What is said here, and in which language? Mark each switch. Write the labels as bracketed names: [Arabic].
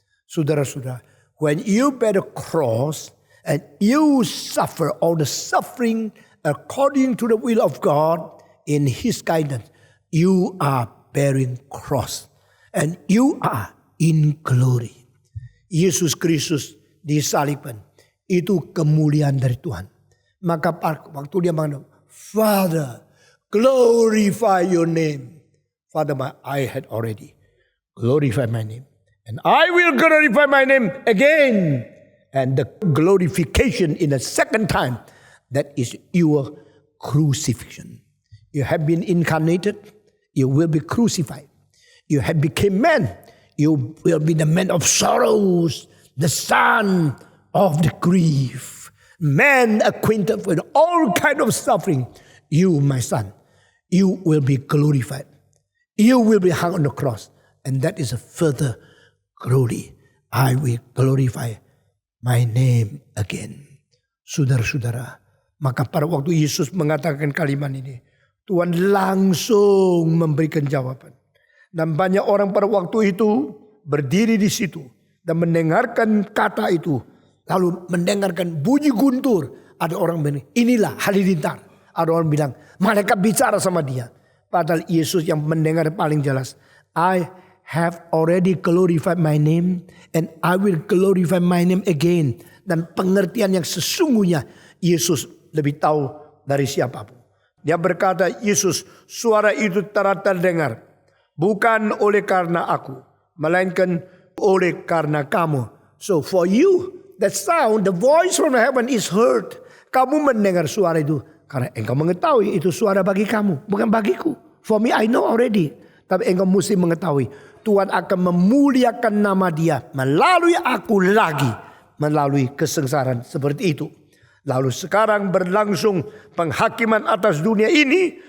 [English] Saudara-saudara, when you bear the cross and you suffer all the suffering according to the will of God in His guidance, you are bearing cross and you are in glory. [Indonesian] Yesus Kristus disalibkan, itu kemuliaan dari Tuhan. Maka waktu dia mengatakan, [English] Father, glorify your name. Father, I had already glorify my name. And I will glorify my name again. And the glorification in a second time, that is your crucifixion. You have been incarnated, you will be crucified. You have become man, you will be the man of sorrows, the son of the grief. Man acquainted with all kind of suffering. You, my son, you will be glorified. You will be hung on the cross. And that is a further glory. I will glorify my name again. [Indonesian] Saudara-saudara, maka pada waktu Yesus mengatakan kalimat ini, Tuhan langsung memberikan jawaban. Dan banyak orang pada waktu itu berdiri di situ dan mendengarkan kata itu. Lalu mendengarkan bunyi guntur. Ada orang bilang, inilah halilintar. Ada orang bilang, malaikat bicara sama dia. Padahal Yesus yang mendengar paling jelas. [English] I have already glorified my name and I will glorify my name again. [Indonesian] Dan pengertian yang sesungguhnya Yesus lebih tahu dari siapapun. Dia berkata, Yesus, suara itu terdengar bukan oleh karena aku, melainkan oleh karena kamu. [English] So for you, that sound, the voice from heaven is heard. [Indonesian] Kamu mendengar suara itu karena engkau mengetahui itu suara bagi kamu, bukan bagiku. [English] For me, I know already. [Indonesian] Tapi engkau mesti mengetahui Tuhan akan memuliakan nama Dia melalui aku lagi, melalui kesengsaraan seperti itu. Lalu sekarang berlangsung penghakiman atas dunia ini.